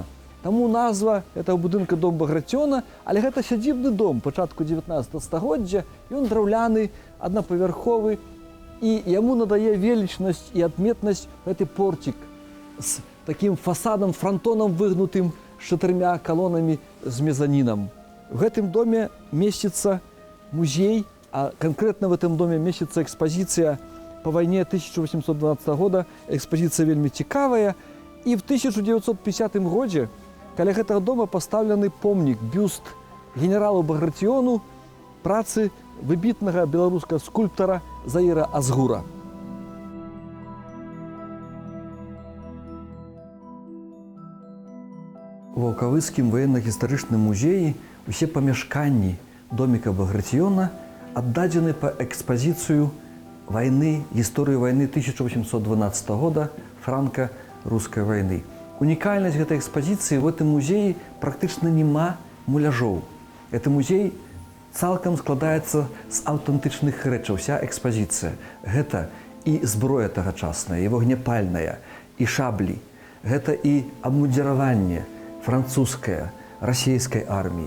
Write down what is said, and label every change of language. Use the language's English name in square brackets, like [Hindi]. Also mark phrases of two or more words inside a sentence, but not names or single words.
[Belarusian] Таму назва этого будынка Дом Баграцыёна, але гэта сядзібны дом пачатку 19 стагоддзя, ён драўляны, аднапавярховы, і яму надае велічнасць і адметнасць гэты порцік з такім фасадам, франтонам выгнутым, з 4 калонамі з мезанінам. [Russian] В этом доме местится музей, а конкретно в этом доме местится экспозиция по войне 1812 года. [Belarusian] Экспозиция вельми цікавая. [Russian] И в 1950 году [Belarusian] каля гэтага дома поставлены помнік, бюст генералу Багратиону, працы выбітнага беларускага скульптара Заіра Азгура. У Ваўкавыцкім военно-гістарычным музеі усе памяшканні доміка Багратиона аддадзены па экспазіцыю войны, гісторыі войны 1812 года, [Russian] франко-русской войны. [Belarusian] Унікальнасць гэтай экспазіцыі [Russian] в этом [Belarusian] музеі практычна нема муляжоў. Гэты музей цалкам складаецца з аўтэнтычных рэчаў. Вся экспазіцыя гэта і зброя тагачасная, і вогнепальная, і шаблі. Гэта і абмундзіраванне французскае, расійскай арміі.